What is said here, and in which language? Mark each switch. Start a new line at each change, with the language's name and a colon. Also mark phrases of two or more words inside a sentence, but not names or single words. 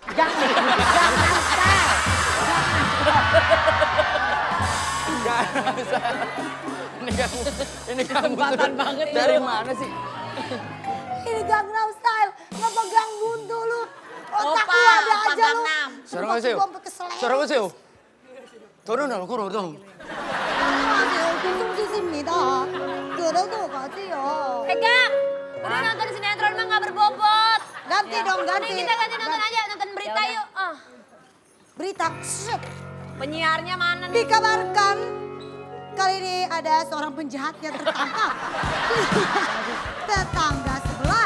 Indonesian: Ini kan banget dari mana sih? Ini Gangnam Style. Ngapa gang buntu lu? Otak Opa, lu ada Opa aja lu. Gangnam. Suara nggak sih? Suara nggak sih? Turun dong.
Korean: 안녕하세요. 김송지입니다. 그래도 가지요.
Indonesian: Gang. Udah nonton sinetron mah gak berbobot. Ganti dong, ganti. Mending kita ganti nonton aja. Nonton berita yuk. Berita. Shit. Penyiarnya mana nih? Dikabarkan kali ini ada seorang penjahat yang tertangkap. Tetangga sebelah.